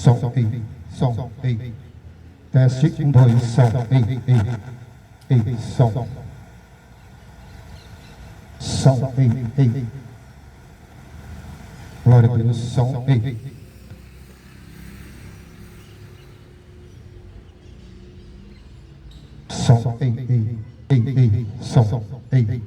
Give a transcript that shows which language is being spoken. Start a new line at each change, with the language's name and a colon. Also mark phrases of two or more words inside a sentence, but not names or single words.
Portuguese: som, ei. Teste, 1, 2, som, ei, som. Som, ei. Glória a Deus, som, ei. Som, ei, som, ei.